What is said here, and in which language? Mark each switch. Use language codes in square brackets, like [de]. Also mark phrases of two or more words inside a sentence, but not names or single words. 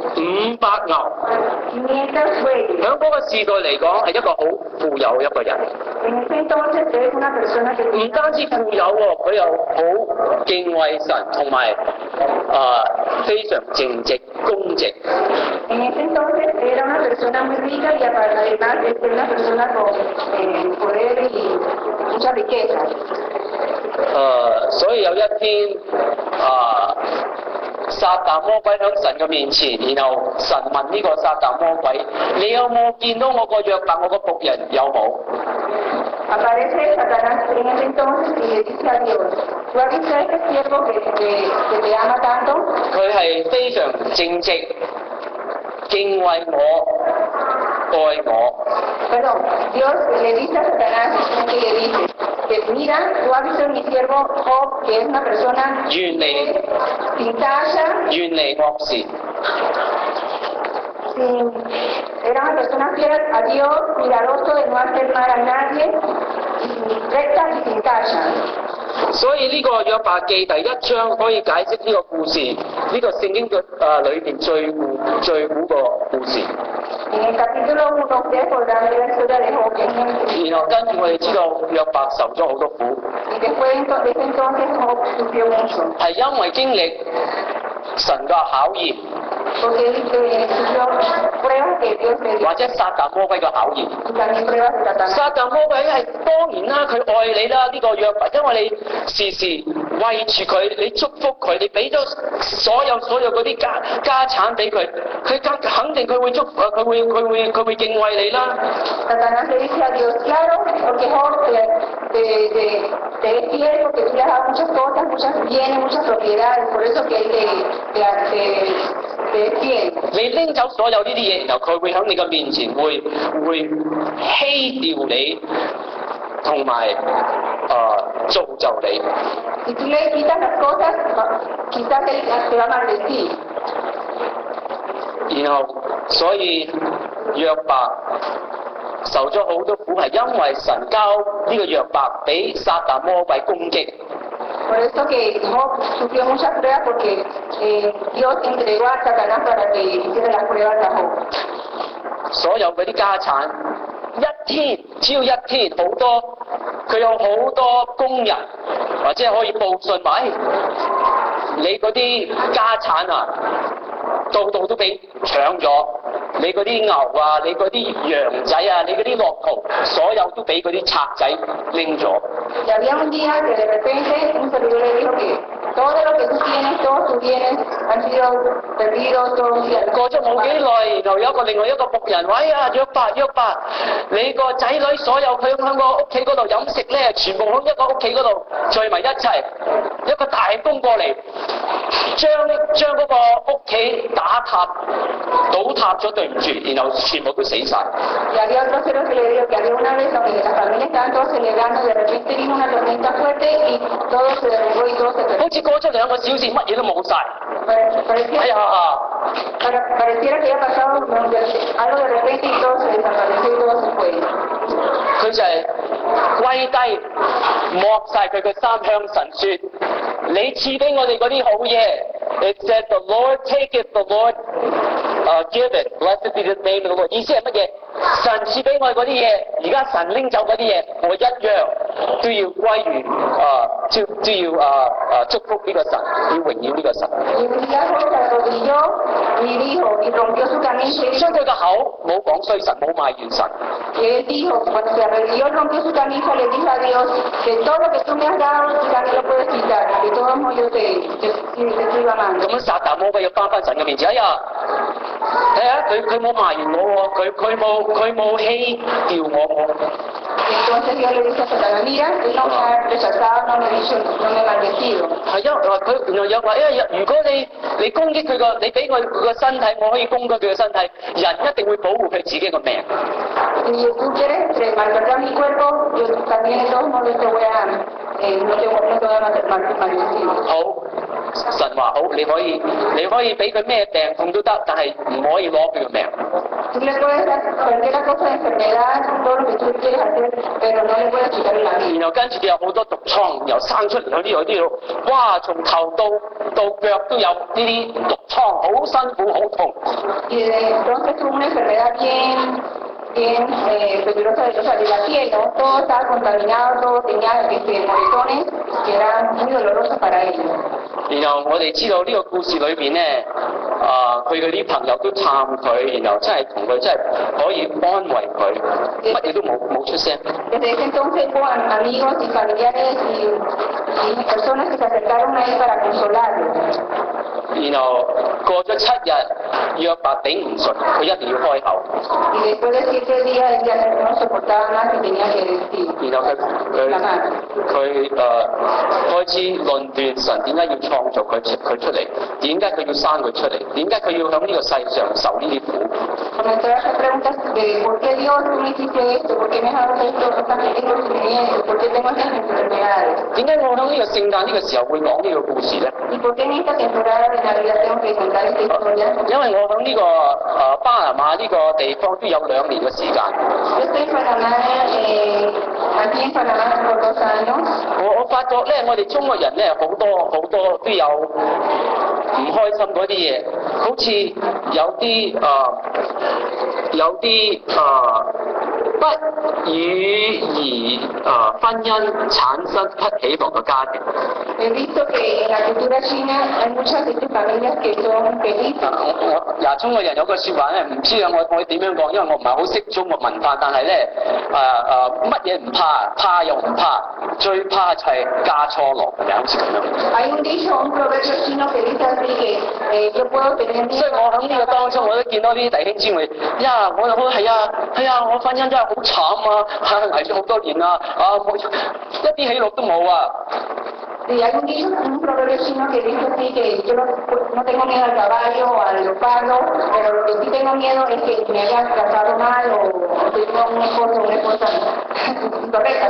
[yue] 500 牛， [es] 500 bueyes. [yue] 喺嗰個時代嚟講係一個好富有一個人。 [es] En ese entonces es una persona que [yue] 唔單止富有喎，佢又好敬畏神，同埋非常正直公直。 [es] en ese entonces era una persona muy rica y además es una persona con poder y mucha riqueza. [yue] 所以有一天撒旦魔鬼喺神嘅面前，然後神問呢個撒旦魔鬼：你有冇見到我個約伯，我個僕人有冇？ [es] Aparece Satanás en ese entonces y le dice a Dios, ¿tú has visto a este siervo que te ama tanto? [yue] 佢係非常正直，敬畏我，愛我。 [es] Perdón, Dios le dice a Satanás que le dice, que mira, tú has visto a mi siervo Job, que es una persona [yue] 遠離 [es] sin tacha, [yue] 遠離惡事。 [es] era una persona fiel a Dios, cuidadoso de no hacer mal a nadie, recta y sin tacha. [yue] 所以呢個約伯記第一章可以解釋呢個故事，呢、個聖經嘅裏邊最古個故事。 [es] En el capítulo 1 ustedes podrán ver la historia de Job, en [yue] 然後跟住我哋知道約伯受咗好多苦， [es] y después de ese entonces Job sufrió mucho, [yue] 係因為經歷神嘅考驗， [es] porque él sufrió pruebas que Dios le dio [yue] 或者撒旦魔鬼嘅考驗。 [es] y también pruebas de Satanás. [yue] 撒旦魔鬼係當然啦，佢愛你啦，呢、個約伯，因為你時時為住佢，你祝福佢，你俾咗所有嗰啲家產俾佢，佢肯定佢會祝福，佢會敬畏你啦。 [es] Satanás le dice a Dios, claro, porque Job te es fiel, porque tú le has dado muchas cosas, muchas bienes, muchas propiedades, por eso que él te es fiel. [yue] 你拎走所有呢啲嘢，然後佢會喺你嘅面前會欺掉你，同埋造就你。 [es] Si tú le quitas las cosas, quizás él te va a maldecir. [yue] 然後所以約伯受咗好多苦，係因為神交呢個約伯俾撒旦魔鬼攻擊。 [es] Por eso que Job sufrió muchas pruebas porque Dios entregó a Satanás para que hiciera las pruebas a Job. [yue] 所有嗰啲家產，只要一天好多，佢有好多工人，或者可以報信話：你嗰啲家產啊，度都俾搶咗，你嗰啲牛啊，你嗰啲羊仔啊，你嗰啲駱駝，所有都俾嗰啲賊仔拎咗。 [es] Y había un día que de repente un servidor le dijo que todo lo que tú tienes, todos tus bienes han sido perdidos, todos [yue] 過咗冇幾耐，然後有另外一個僕人話：約伯，你個仔女所有佢喺個屋企嗰度飲食咧，全部喺一個屋企嗰度聚埋一齊，一個大風過嚟，將嗰個屋企倒塌咗，對唔住，然後全部都死晒。 [es] Y había otro servidor que le dijo que había una vez donde la familia estaban todos celebrando, de repente vino una tormenta fuerte y todo se derrumbó y todo se perdió. [yue] 好似過咗2個小時，乜嘢都冇晒。 [es] Pareciera que había pasado algo de repente y todo se desapareció y todo se fue. [yue] 佢就係跪低，剝晒佢嘅衫向神説：你賜俾我哋嗰啲好嘢。 [en] It said the Lord take it, the Lord give it. Blessed be the name of the Lord. [yue] 意思係乜嘢？神賜俾我哋嗰啲嘢，而家神拎走嗰啲嘢，我一樣都要歸於都要祝福呢個神，要榮耀呢個神。 [es] Y Elías se arrodilló y dijo, y rompió su camisa y [yue] 所以佢個口冇講衰神，冇埋怨神。 [es] él dijo, cuando se arrodilló, rompió su camisa, le dijo a Dios, que todo lo que tú me has dado, tú también lo puedes quitar, de todos modos yo te estoy amando. [yue] 咁樣撒旦魔鬼要翻神嘅面前，哎呀，睇下佢冇埋怨我喎，佢冇欺掉我。 [es] Entonces Dios le dice a Satanás, mira, él no me ha rechazado, no me ha dicho, no me ha maldecido. [yue] 係因為佢原來有話，如果你攻擊佢個，你俾我個身體，我可以攻擊佢個身體，人一定會保護佢自己個命。 [es] Si tú quieres maltratar mi cuerpo, yo también de todos modos te voy a, no te voy a maldecir. [yue] 好，神話好，你可以俾佢咩病痛都得，但係唔可以攞佢個命。 [es] Tú le puedes dar cualquier cosa de enfermedad, todo lo que tú quieres hacer, pero no le puedes quitar la vida. [yue] 然後跟住佢有好多毒瘡，又生出嚟喺呢度，哇！從頭到腳都有呢啲毒瘡，好辛苦，好痛。 [es] Y entonces tuvo una enfermedad bien peligrosa, o sea, de la piel, ¿no? Todo estaba contaminado, todo tenía moretones que eran muy dolorosos para ellos. [yue] 然後我哋知道呢個故事裏邊咧，佢嘅啲朋友都探佢，然後真係同佢真係可以安慰佢，乜嘢都冇出聲。 [es] Desde ese entonces hubo amigos y familiares y personas que se acercaron a él para consolarlo. [yue] 然後過咗7日，約伯頂唔順，佢一定要開口。 [es] Y después de 7 días él ya no soportaba más y tenía que decir. [yue] 然後佢開始論斷神點解要創造佢出嚟，點解佢要生佢出嚟，點解佢要喺呢個世上受呢啲苦。 [es] Comenzó a hacer preguntas de por qué Dios tú me hiciste esto, por qué me has dado esto, estos sufrimientos, por qué tengo estas enfermedades. [yue] 點解我喺呢個聖誕呢個時候會講呢個故事咧？ [es] ¿Y por qué en esta temporada de Navidad tengo que contar esta historia? [yue] 因為我喺呢個巴拿馬呢個地方都有2年嘅時間。 [es] Yo estoy en Panamá, aquí en Panamá por 2 años. [yue] 我發覺咧，我哋中國人咧好多都有唔開心嗰啲嘢，好似有啲不與婚姻產生不喜樂嘅家庭。 [es] He visto que en la cultura china hay muchas de estas familias que son felices. [yue] 中國人有個説話咧，唔知啊，我點樣講，因為我唔係好識中國文化，但係咧乜嘢唔怕，怕又唔怕，最怕就係嫁錯郎，係咪好似咁樣？ [es] Hay un dicho, un proverbio chino que dice así que yo puedo tener [yue] 所以我喺呢個當中，我都見到啲弟兄姊妹，呀，我係啊，我婚姻真係好慘啊，捱咗好多年啊，一啲喜樂都冇啊！ [es] Y hay un dicho, un proverbio chino que dice así que yo no tengo miedo al caballo o al leopardo, pero lo que sí tengo miedo es que me hayan tratado mal o tengo un esposo o una esposa incorrecta.